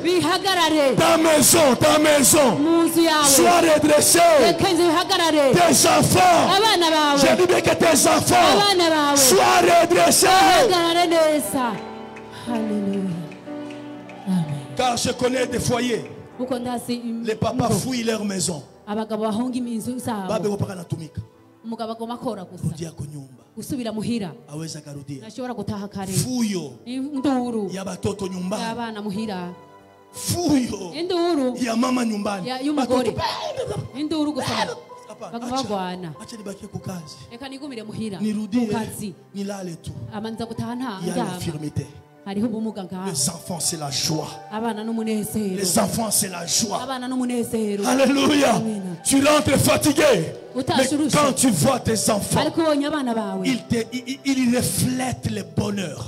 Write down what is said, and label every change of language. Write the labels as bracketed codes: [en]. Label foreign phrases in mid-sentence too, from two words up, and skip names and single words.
[fr] ta maison soit redressée, tes enfants, je dis bien que tes enfants soient redressés, car je connais des foyers, les papas fouillent leur maison. [rn] umugabo agoma akora gusa gusubira muhira nashobora gutaha kare [sw] fuyo [rn] induru [sw] y'abatoto nyumbani [rn] y'abana muhira [sw] fuyo [rn] induru [sw] ya mama nyumbani [rn] y'umugore induru gusa bagwana [sw] acha nibakie ku kazi [rn] reka nigumire muhira [sw] nirudie kazi nilale tu [rn] amanza gutaha nta infirmité. [fr] Les enfants, c'est la joie. Les enfants, c'est la joie. Alléluia. Tu rentres fatigué. Mais quand tu vois tes enfants, ils reflètent le bonheur.